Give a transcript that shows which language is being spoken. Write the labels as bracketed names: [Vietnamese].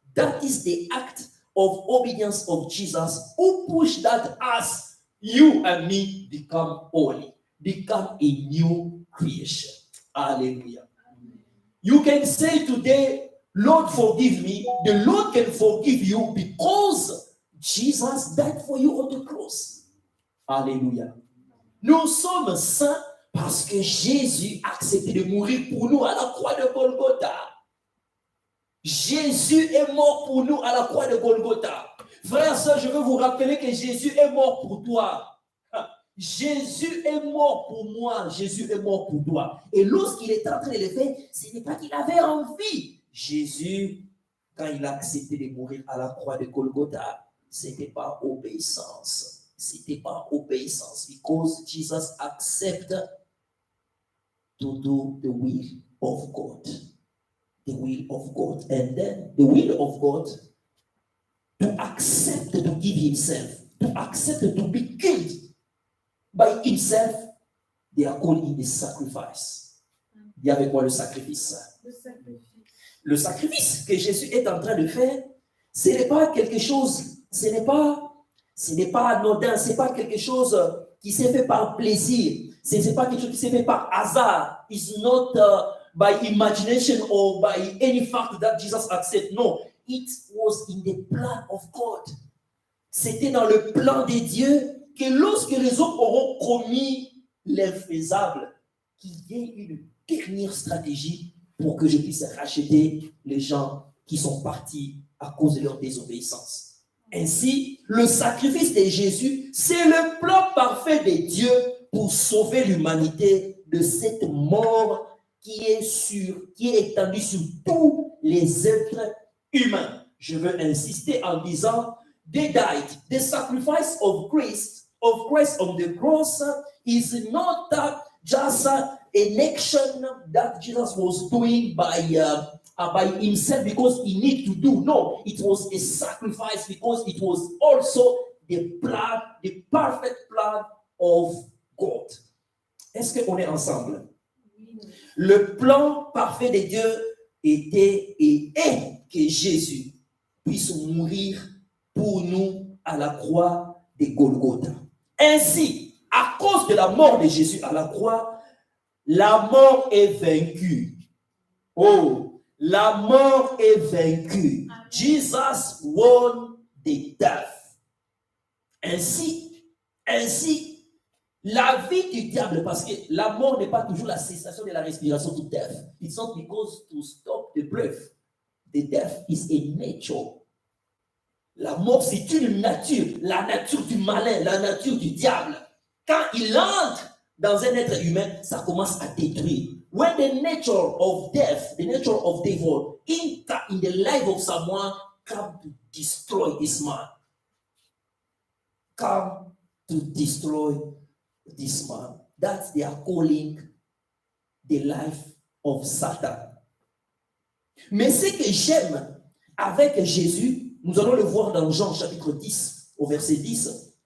[English] That is the act of obedience of Jesus who pushed that us, you and me, become holy, become a new creation. Hallelujah. You can say today, Lord, forgive me. The Lord can forgive you because Jesus died for you on the cross. [French] Alléluia. Nous sommes saints parce que Jésus a accepté de mourir pour nous à la croix de Golgotha. Jésus est mort pour nous à la croix de Golgotha. Frères et sœurs, je veux vous rappeler que Jésus est mort pour toi. Jésus est mort pour moi. Jésus est mort pour toi. Et lorsqu'il est en train de le faire, ce n'est pas qu'il avait envie. Jésus, quand il a accepté de mourir à la croix de Golgotha, ce n'était pas obéissance. C'était pas obéissance. [English] Because Jesus accepted to do the will of God. The will of God. And then the will of God to accept to give himself, to accept to be killed by himself, they are calling it sacrifice. [French] Il y avait quoi le sacrifice? Le sacrifice que Jésus est en train de faire, ce n'est pas quelque chose, ce n'est pas anodin, ce n'est pas quelque chose qui s'est fait par plaisir, ce n'est pas quelque chose qui s'est fait par hasard. [English] It's not by imagination or by any fact that Jesus accepted. No, it was in the plan of God. [French] C'était dans le plan de Dieu que lorsque les hommes auront commis l'infaisable, qu'il y ait une dernière stratégie pour que je puisse racheter les gens qui sont partis à cause de leur désobéissance. Ainsi, le sacrifice de Jésus, c'est le plan parfait de Dieu pour sauver l'humanité de cette mort qui est étendue sur tous les êtres humains. Je veux insister en disant, [English] they died. The sacrifice of Christ on the cross is not just an action that Jesus was doing by himself because he needed to do. No, it was a sacrifice because it was also the plan, the perfect plan of God. [French] Est-ce qu'on est ensemble? Le plan parfait de Dieu était et est que Jésus puisse mourir pour nous à la croix de Golgotha. Ainsi, à cause de la mort de Jésus à la croix, la mort est vaincue. Oh, la mort est vaincue. [English] Jesus won the death. [French] Ainsi, la vie du diable, parce que la mort n'est pas toujours la cessation de la respiration du death. [English] It's not because to stop the breath. The death is a nature. [French] La mort, c'est une nature, la nature du malin, la nature du diable. Quand il entre dans un être humain, ça commence à détruire. [English] When the nature of death, the nature of devil, in the life of someone, come to destroy this man. Come to destroy this man. That's they are calling the life of Satan. [French] Mais ce que j'aime avec Jésus, nous allons le voir dans Jean chapitre 10, au verset 10.